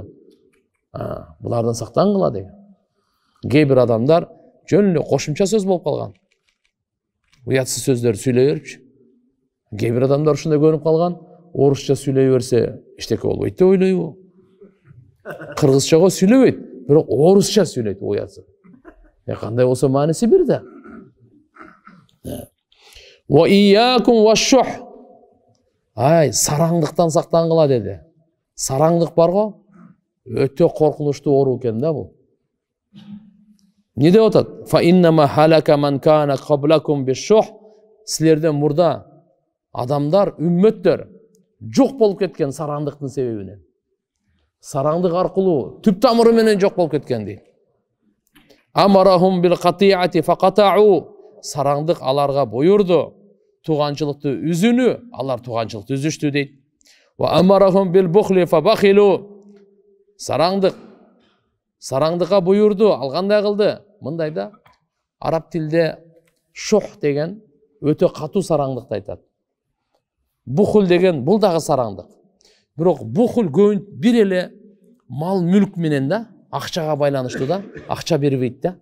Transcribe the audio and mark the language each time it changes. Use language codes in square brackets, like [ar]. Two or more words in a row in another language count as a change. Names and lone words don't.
[ky] Булардан сактангыла деген. Кээ бир адамдар жөн эле кошумча сөз болуп калган. Уятсыз сөздөрдү сүйлөй берчү. Кээ бир адамдар ушундай көрүнүп калган, орусча сүйлөй берсе эчтеке болбойт деп ойлойбу. Кыргызчага сүйлөбөйт, бирок орусча сүйлөйт уятсыз. Кандай болсо мааниси бир да. [ar] وإياكم والشح. [ky] Ай, сараңдыктан сактангыла деди. Сараңдык барго? Өтө коркунучтуу оору экен да бул. Не деп атат? [ar] فإنما هلك من كان قبلكم بالشح. [ky] Силерден мурда адамдар, үммөттөр жок болуп кеткен сараңдыктын себебинен. Сараңдык аркылуу түп тамыры менен жок болуп кеткен дейт. [ar] أمرهم بالقطيعة فقطعوا. [ky] Сараңдык аларга буйурду. Туганчылыкты үзүүнү, алар туганчылыкты үзүштү дейт. [ar] وأمرهم بالبخل فبخلوا. [ky] Сараңдыкка буйурду, ал кандай кылды? Мындай да, араб тилде шух деген өтө катуу сараңдыкты айтат. Бухул деген бул дагы сараңдык. Бирок бухул көбүн бир эле мал мүлк менен да, акчага байланыштуу да, акча бербейт да.